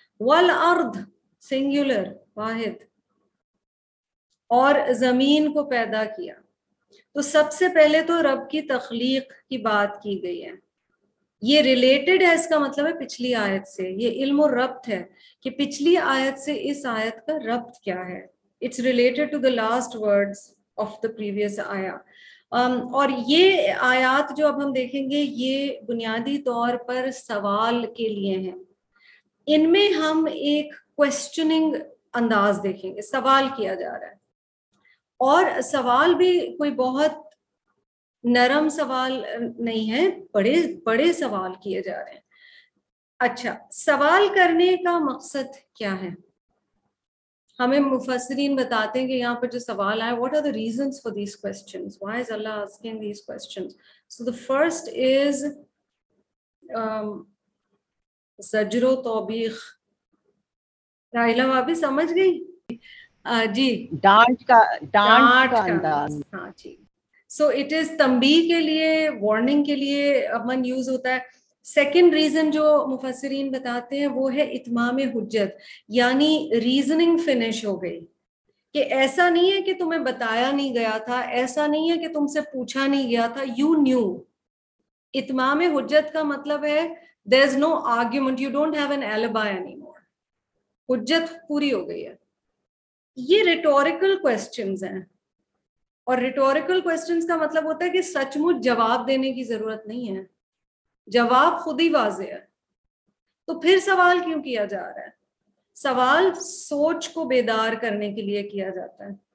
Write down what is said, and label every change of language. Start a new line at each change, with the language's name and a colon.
Urdu: والارض singular واحد. اور زمین کو پیدا کیا. تو سب سے پہلے تو رب کی تخلیق کی بات کی گئی ہے. یہ ریلیٹڈ ہے، اس کا مطلب ہے پچھلی آیت سے. یہ علم و ربط ہے کہ پچھلی آیت سے اس آیت کا ربط کیا ہے.
English: It's related to the last words of the previous آیا.
Urdu: اور یہ آیات جو اب ہم دیکھیں گے یہ بنیادی طور پر سوال کے لیے ہیں. ان میں ہم ایک کوشچننگ انداز دیکھیں گے. سوال کیا جا رہا ہے اور سوال بھی کوئی بہت نرم سوال نہیں ہے، بڑے بڑے سوال کیے جا رہے ہیں. اچھا، سوال کرنے کا مقصد کیا ہے؟ ہمیں مفسرین بتاتے ہیں کہ یہاں پر جو سوال آئے،
English: what are the reasons for these questions? Why is Allah asking these questions? So the first is زجر و توبیخ.
Urdu: راحلہ بھابی سمجھ گئی؟ جی. ڈانٹ کا انداز. ہاں جی. سو اٹ از تنبیہ کے لیے، وارننگ کے لیے امن یوز ہوتا ہے. سیکنڈ ریزن جو مفسرین بتاتے ہیں وہ ہے اتمام حجت، یعنی ریزننگ فنش ہو گئی، کہ ایسا نہیں ہے کہ تمہیں بتایا نہیں گیا تھا، ایسا نہیں ہے کہ تم سے پوچھا نہیں گیا تھا، یو نیو. اتمام حجت کا مطلب ہے
English: there is no argument, you don't have an alibi anymore.
Urdu: حجت پوری ہو گئی ہے. یہ ریٹوریکل کوسچنز ہیں، اور ریٹوریکل کوسچنز کا مطلب ہوتا ہے کہ سچ مچ جواب دینے کی ضرورت نہیں ہے، جواب خود ہی واضح ہے. تو پھر سوال کیوں کیا جا رہا ہے؟ سوال سوچ کو بیدار کرنے کے لیے کیا جاتا ہے.